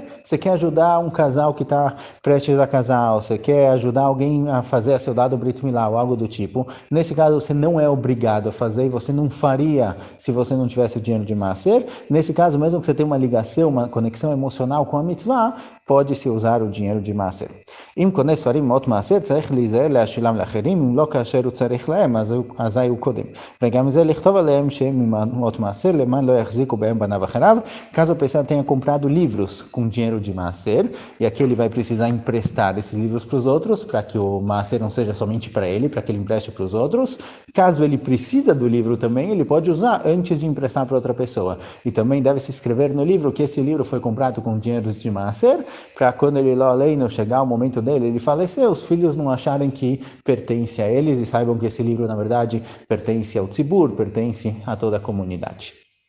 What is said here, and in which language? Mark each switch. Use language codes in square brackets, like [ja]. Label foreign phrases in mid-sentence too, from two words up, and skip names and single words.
[pt] Você quer ajudar um casal que está prestes a casar, você quer ajudar alguém a fazer a seu dado Brit Milá, ou algo do tipo. Nesse caso, você não é obrigado a fazer e você não faria se você não tivesse o dinheiro de maaser. Nesse caso, mesmo que você tenha uma ligação, uma conexão emocional com a mitzvah, pode-se usar o dinheiro de maaser. [he] אם קונה ספרים מאות מעשר, צריך להיזהר להשילם לאחרים, אם לא כאשר הוא צריך להם, אזי הוא קודם. וגם זה לכתוב עליהם שהם מאות מעשר, למען לא יחזיקו בהם בניו אחריו. [pt] Caso a pessoa tenha comprado livros com dinheiro de maaser, e aqui ele vai precisar emprestar esses livros para os outros, para que o maaser não seja somente para ele, para que ele empreste para os outros. Caso ele precisa do livro também, ele pode usar antes de emprestar para outra pessoa. E também deve se escrever no livro que esse livro foi comprado com dinheiro de maaser, para quando ele lá além chegar o momento dele, ele faleceu, os filhos não acharem que pertence a eles e saibam que esse livro, na verdade, pertence ao tzibur, pertence a toda a comunidade.